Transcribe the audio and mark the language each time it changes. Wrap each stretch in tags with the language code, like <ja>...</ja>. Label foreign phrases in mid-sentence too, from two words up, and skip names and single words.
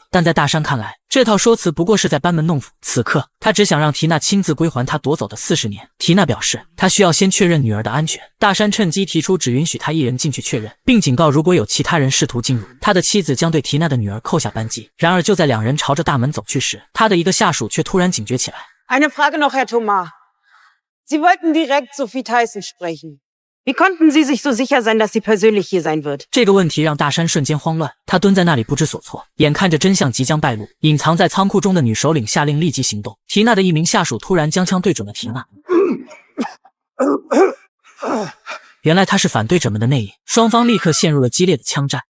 <zh>但在大山看来，这套说辞不过是在班门弄斧。此刻他只想让缇娜亲自归还他夺走的40年。缇娜表示她需要先确认女儿的安全，大山趁机提出只允许他一人进去确认，并警告如果有其他人试图进入，他的妻子将对缇娜的女儿扣下扳机。然而就在两人朝着大门走去时，他的一个下属却突然警觉起来。</zh> <de>Eine Frage noch, Herr Thomas. Sie wollten direkt Sophie Tyson sprechen. Wie konnten Sie sich so sicher sein, dass sie persönlich hier sein wird?</de> <zh>这个问题让大山瞬间慌乱，他蹲在那里不知所措，眼看着真相即将败露。隐藏在仓库中的女首领下令立即行动。缇娜的一名下属突然将枪对准了缇娜。原来他是反对者们的内应，双方立刻陷入了激烈的枪战。</zh>